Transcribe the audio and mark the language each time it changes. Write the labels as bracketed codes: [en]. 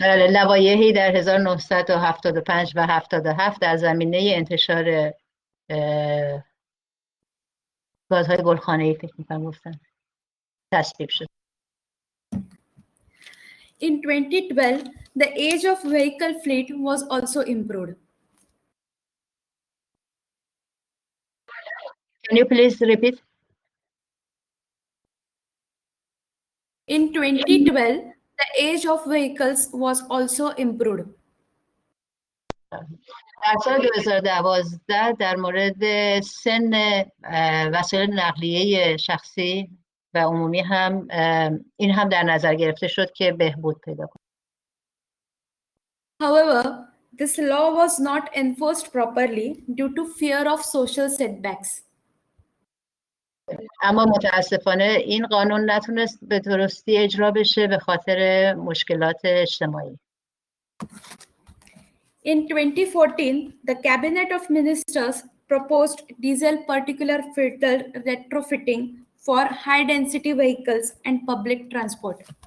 [fa] لوایحی در 1975 و 77 در زمینه انتشار گازهای گلخانه‌ای فکر می‌کنم گفتن تصویب شد. [en] In 2012, the age of vehicle fleet was also improved. Can you please repeat? In 2012, the age of vehicles was also improved. [fa] در سال 2012 در مورد سن وسایل نقلیه شخصی و عمومی هم این هم در نظر گرفته شد که بهبود پیدا کنه. [en] However, this law was not enforced properly due to fear of social setbacks. [fa] اما متاسفانه این قانون نتونست به درستی اجرا بشه به خاطر مشکلات اجتماعی. [en] In 2014, the Cabinet of Ministers proposed diesel particulate filter retrofitting for high-density vehicles and public transport.